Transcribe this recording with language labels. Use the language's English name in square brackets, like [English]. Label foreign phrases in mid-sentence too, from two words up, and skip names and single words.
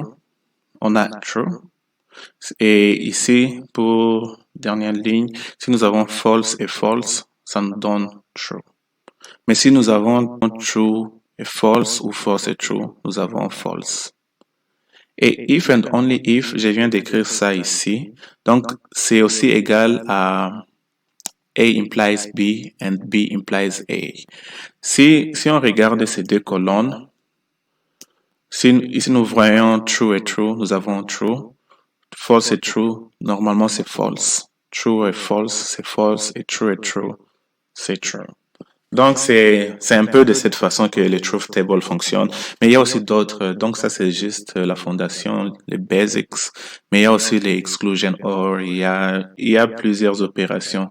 [French] On a true. Et ici, pour dernière ligne, si nous avons false et false, ça nous donne true. Mais si nous avons true et false ou false et true, nous avons false. [English] Et if and only if, [French] je viens d'écrire ça ici. Donc, c'est aussi égal à [English] A implies B and B implies A. [French] Si on regarde ces deux colonnes, ici nous voyons true et true, nous avons true. [English] False et true, [French] normalement c'est false. True et false, c'est false. Et true, c'est true. Donc, c'est un peu de cette façon que le [English] truth table [French] fonctionne. Mais il y a aussi d'autres. Donc, ça, c'est juste la fondation, les basics. Mais il y a aussi les exclusion or. Il y a plusieurs opérations.